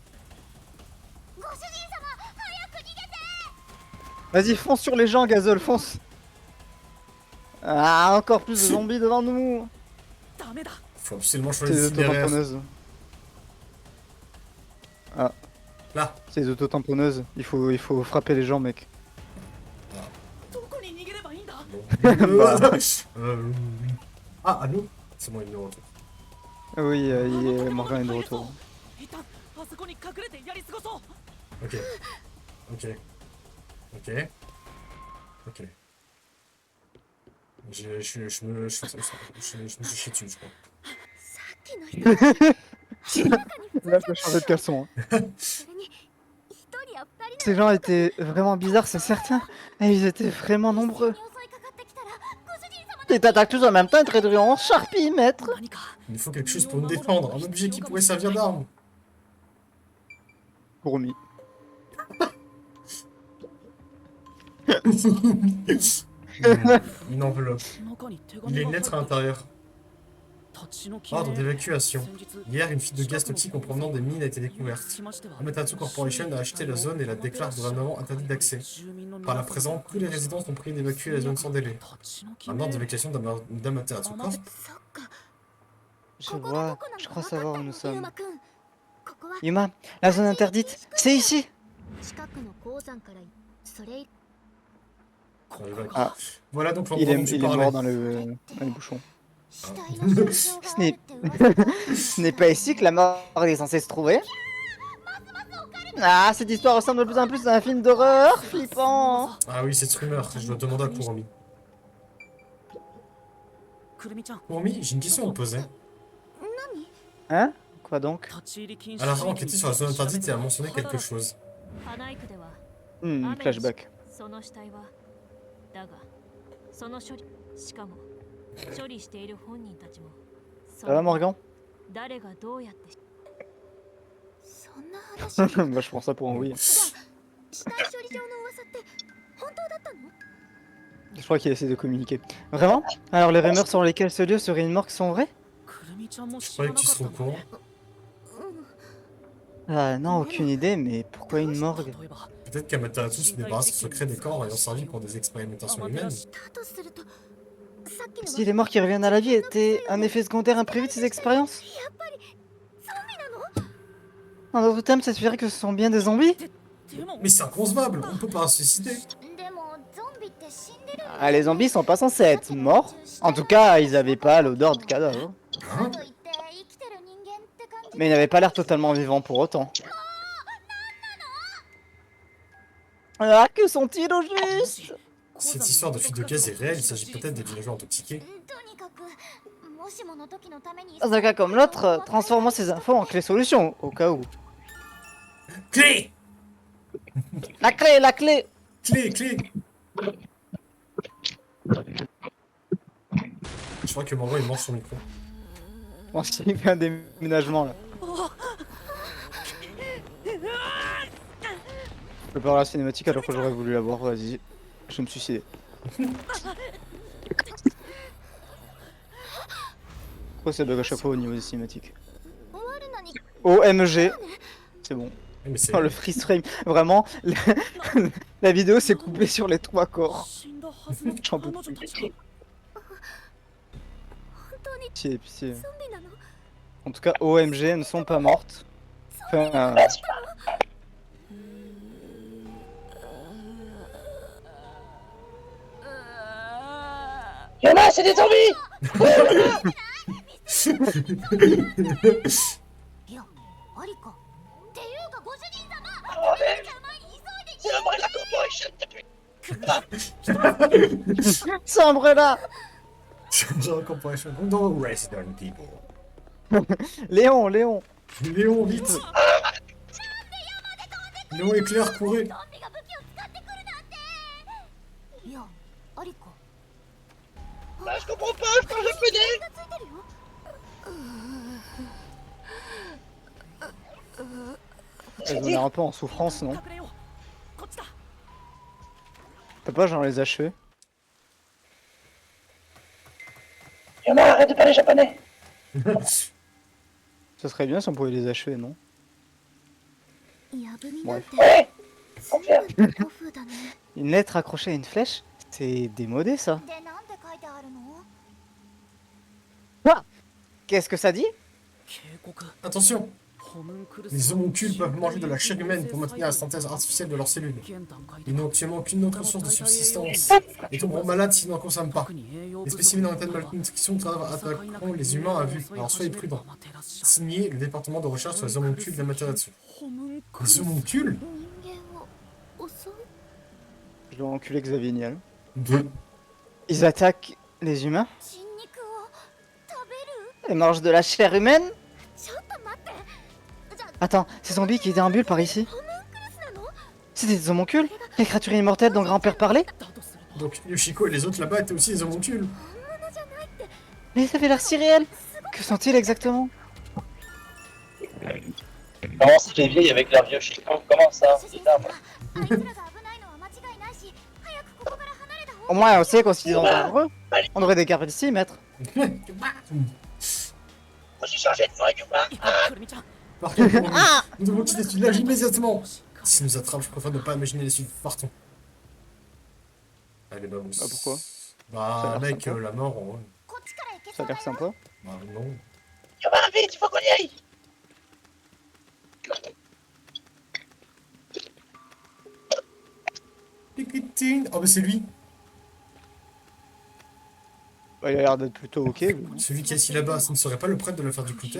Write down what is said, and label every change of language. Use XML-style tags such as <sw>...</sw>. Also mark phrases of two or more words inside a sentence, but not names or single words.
<fr>Vas-y, fonce sur les gens, Gazole, fonce. Ah, encore plus de zombies devant nous.</fr> <ja>ダメだ</ja> <fr>Faut absolument C'est choisir des les itinéraires. autotamponneuses. Ah, Là. c'est des autotamponneuses. Il faut frapper les gens, mec.</fr> <ja>どこに逃げればいいんだ</ja> <fr>Ah, allô? C'est moi, il est de retour. Oui, Morgan est de retour.</fr> <ja>一旦あそこに隠れてやり過ごそう</ja> <fr>Ok. Ok. Ok. Ok. Je me suis chié dessus, je crois.</fr> <ja>さっきの人</ja> <fr>Là, je peux changer de caleçon. Hein.</fr> <ja>それに一人や二人</ja> <fr>Ces gens étaient vraiment bizarres, c'est certain. Et ils étaient vraiment nombreux.</fr> <ja>に襲いかかってきたらご主人様</ja> <fr>Ils t'attaquent tous en même temps et te réduisent en charpie, maître.</fr> <ja>何か</ja> <fr>Il faut quelque chose pour nous défendre, un objet qui pourrait servir d'arme. Promis. Une enveloppe.</fr> <ja>中に手</ja> <fr>Il y a</fr> <ja>紙</ja> <fr>une</fr> <ja>が</ja> <fr>lettre à l'intérieur.</fr> <ja>立ち退き</ja> <fr>Ordre d'évacuation.</fr> <ja>先日</ja> <fr>Hier, une fuite de gaz toxique en provenant des mines a été découverte.</fr> <ja>しましては</ja> <fr>Amaterasu Corporation a acheté la zone et la déclare gouvernement interdit d'accès.</fr> <ja>住民の</ja> <fr>Par</fr> <ja>皆</ja> <fr>la</fr> <ja>さん</ja> <fr>présent, tous les résidents sont priés d'évacuer la zone sans délai.</fr> <ja>立ち退き</ja> <fr>Un</fr> <ja>ね</ja> <fr>ordre d'évacuation d'Amaterasu Corp.</fr> <ja>そっか</ja> <fr>Je</fr> <ja>ここがど</ja> <fr>vois,</fr> <ja>こなの</ja> <fr>je</fr> <ja>か</ja> <fr>crois</fr> <ja>分かった</ja> <fr>savoir où</fr> <ja>の</ja> <fr>nous</fr> <ja>ユー</ja> <fr>sommes.</fr> <ja>マくんここは</ja> <fr>Yuma, la zone interdite, c'est ici.</fr> <ja>近くの鉱山からそれ</ja> <fr>Dans les vagues. Ah. Voilà donc Il l'endroit dont est, tu il est parlais. mort dans les bouchons.</fr> <ja>死体の症状があるって噂が</ja> <fr>Ce n'est pas ici que la mort est censée se trouver. Ah, cette histoire ressemble de plus en plus à un film d'horreur flippant. Ah oui, cette rumeur, je dois demander à Kuromi.</fr> <ja>くるみちゃん</ja> <fr>Kuromi, j'ai une question à te poser. Hein? Quoi donc?</fr> <ja>立ち入り禁止</ja> <fr>Elle a enquêté sur la zone interdite et a mentionné quelque chose.</fr> <ja>花井区では</ja> <fr>Flashback.</fr> <ja>その死体はだがその処理しかも処理している本人たちも</ja> <fr>Ça va, Morgan?</fr> <ja>誰がどうやってそんな話</ja> <fr>Bah, je prends ça pour un oui.</fr> <ja>死体処理場の噂って本当だったの</ja> <fr>Je crois qu'il essaie de communiquer. Vraiment? Alors les rumeurs sur lesquelles ce lieu serait une morgue sont vraies?</fr> <ja>くるみちゃんも</ja> <fr>Je</fr> <ja>知ら</ja> <fr>croyais</fr> <ja>な</ja> <fr>que tu</fr> <ja>かっ</ja> <fr>serais</fr> <ja>た</ja> <fr>au</fr> <ja>の</ja> <fr>courant. Ah non, aucune idée, mais pourquoi une morgue?</fr> <ja>例えば</ja> <fr>Peut-être qu'Amaterasu se débarrasse au secret des corps ayant servi pour des expérimentations humaines.</fr> <ja>だとするとさっきの</ja> <fr>Si les morts qui reviennent à la vie étaient un effet secondaire imprévu de ces expériences?</fr> <ja>やっぱりゾンビなの</ja> <fr>En d'autres termes, ça suffira que ce sont bien des zombies?</fr> <ja>でも</ja> <fr>Mais c'est inconcevable, on peut pas se suicider.</fr> <ja>でもゾンビって死んでる</ja> <fr>Ah, les zombies sont pas censés être morts. En tout cas, ils avaient pas l'odeur de cadavre.</fr> <ja>かといって生きてる人間って感じ</ja> <fr>Mais ils n'avaient pas l'air totalement vivants pour autant. Ah, que sont-ils au juste? Cette histoire de fuite de gaz est réelle, il s'agit peut-être des villageois intoxiqués. とにかくもしもの時のために Dans un cas comme l'autre, transformons ces infos en clé solution, au cas où. Clé! La clé, la clé! Clé, clé! Je crois que Morgan il mange son micro. Bon, il fait un déménagement là. Je peux pas voir la cinématique alors que j'aurais voulu la voir, vas-y. Je vais me suicider. Pourquoi ça bug à chaque fois au niveau des cinématiques? OMG. C'est bon. Mais c'est... Oh, le</fr> <en>freeze frame.</en> <fr>Vraiment, la vidéo s'est coupée sur les 3 corps.</fr> <ja>死んだはずの</ja> <fr>J'en</fr> <ja>彼</ja> <fr>peux</fr> <ja>女</ja> <fr>plus.</fr> <ja>たちが</ja> <fr>Pitié, pitié. En tout cas, OMG, elles ne sont pas mortes. Enfin, Yoma, c'est des zombies!</fr> <ja>いや、アリか。っていうか、ご主人様。</ja> <fr>Oh, merde.</fr> <ja>急いで。</ja> <fr>C'est Umbrella Corporation depuis. c'est Umbrella. Genre Corporation. Comme dans Resident People. Léon, Léon. Léon, vite! Léon et Claire, courez!</fr> <ja>ゾンビが武器を使ってくるなんて。いや、アリか。</ja> <fr>Bah, je comprends pas, je parle japonais!</fr> <ja>ついてるよ。</ja> <fr>Elles ont l'air un peu en souffrance, non?</fr> <ja>隠れようこっちだ</ja> <fr>T'as pas genre les achever? Yoma, arrête de parler japonais! Ça serait bien si on pouvait les achever, non?</fr> <ja>やぶみなんて。</ja> <fr>Ouais!</fr> <ja>全部古風だね。</ja> <fr>Une lettre accrochée à une flèche? C'est démodé ça.</fr> <ja>で、なんて書いてあるの？</ja> <fr>Qu'est-ce que ça dit?</fr> <ja>警告</ja> <fr>Attention!</fr> <ja>ホムンクルス</ja> <fr>Les homoncules peuvent manger de la chair humaine pour maintenir la synthèse artificielle de leurs cellules.</fr> <ja>現段階で</ja> <fr>Ils n'ont actuellement aucune autre source de subsistance et tomberont malades s'ils n'en consomment pas.</fr> <ja>特に栄養</ja> <fr>Les</fr> <ja>不足</ja> <fr>spécimens en état de malnutrition attaqueront les humains à vue, alors soyez prudents. Signé le département de recherche sur les homoncules d'Amaterasu.</fr> <ja>ホムンクル</ja> <fr>Les</fr> <ja>ス</ja> <fr>homoncules?</fr> <ja>人間を襲う？</ja> <fr>Je dois enculer Xavier Niel. De... Ils attaquent les humains?</fr> <ja>人肉を食べる？</ja> <fr>Ils mangent de la chair humaine?</fr> <ja>ちょっと待って。じゃあ、</ja> <fr>Attends, ces zombies qui déambulent par ici?</fr> <ja>ホムンクルスなの？</ja> <fr>C'est des homoncules? Les créatures immortelles dont grand-père parlait?</fr> <ja>だとすると</ja> <fr>Donc Yoshiko et les autres là-bas étaient aussi des homoncules.</fr> <ja>本物じゃないって。</ja> <fr>Mais ça avait l'air si réel! Que sont-ils exactement? Comment ça, les vieilles avec leur vieux Chico? Comment ça?</fr> <ja>主人</ja> <fr>Putain,</fr> <ja>様、あいつらが危ないのは間違いないし、早くここから離れた方</ja> <fr>Au moins, on sait qu'on s'y dangereux. On aurait des cartes ici, maître. moi j'ai changé de voix, Yoma.</fr> <ja>くるみちゃん</ja> <fr>Par contre, nous devons quitter ce village immédiatement. S'ils nous attrapent, je préfère ne pas imaginer les suites. Partons. Allez, bah, Ah, pourquoi? Ça Bah, a l'air mec, sympa. la mort, en vrai.</fr> <ja>こっちから行け</ja> <fr>Ça</fr> <ja>そ</ja> <fr>a</fr> <ja>うだ</ja> <fr>l'air</fr> <ja>よ。</ja> <fr>sympa. Bah, non. Yoma, vite, il faut qu'on y aille! Oh, bah, c'est lui. Bah, il a l'air d'être plutôt ok. lui. Celui qui est assis là-bas, ce ne serait pas le prêtre de l'affaire du Clouteur?</fr>